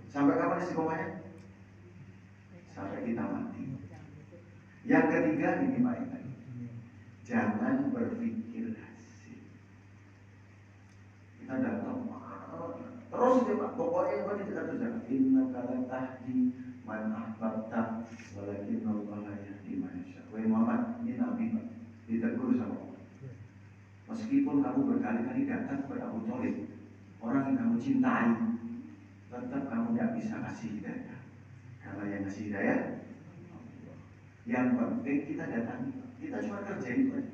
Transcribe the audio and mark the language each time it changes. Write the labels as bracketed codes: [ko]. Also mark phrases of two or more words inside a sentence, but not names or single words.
[id] Sampai kapan istiqomahnya? Sampai kita mati. Yang ketiga ini Pak Iman, jangan berpikir hasil. Kita datang terus aja Pak, pokoknya yang penting kita kerjakan. [ar] إنك لا تهدي من أحببت ولكن الله يهدي من يشاء. [id] Wahai Muhammad, ini Nabi Pak, ditegur sama Allah. Meskipun kamu berkali-kali datang kepada Abu Thalib, orang yang kamu cintai, tetap kamu tidak bisa kasih hidayah. Karena yang kasih hidayah Allah. Yang penting kita datangi, kita cuma kerja itu aja.